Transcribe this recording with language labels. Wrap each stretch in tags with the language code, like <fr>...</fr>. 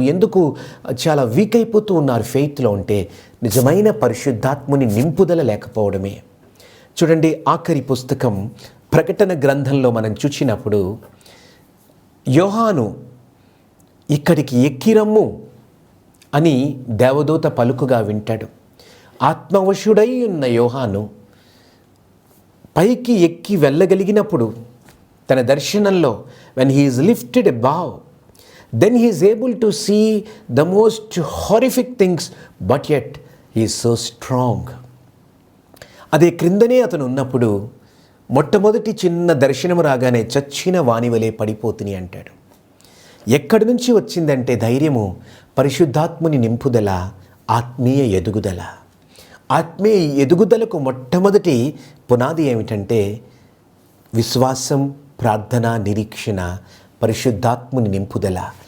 <te>ఎందుకు చాలా వీక్ అయిపోతూ ఉన్నారు ఫెయిత్లో? అంటే నిజమైన పరిశుద్ధాత్ముని నింపుదల లేకపోవడమే. చూడండి, ఆఖరి పుస్తకం ప్రకటన గ్రంథంలో మనం చూసినప్పుడు యోహాను ఇక్కడికి ఎక్కిరమ్ము అని దేవదూత పలుకుగా వింటాడు. ఆత్మవశుడై ఉన్న యోహాను పైకి ఎక్కి వెళ్ళగలిగినప్పుడు తన దర్శనంలో</te> <en>when he is lifted above, then he is able to see the most horrific things, but yet he is so strong.</en> <te>అదే క్రిందనే అతను ఉన్నప్పుడు మొట్టమొదటి చిన్న దర్శనం రాగానే చచ్చిన వానివలే పడిపోతుని అంటాడు. ఎక్కడి నుంచి వచ్చిందంటే ధైర్యము, పరిశుద్ధాత్ముని నింపుదల, ఆత్మీయ ఎదుగుదల. ఆత్మీయ ఎదుగుదలకు మొట్టమొదటి పునాది ఏమిటంటే విశ్వాసం, ప్రార్థన, నిరీక్షణ, పరిశుద్ధాత్ముని నింపుదల.</te>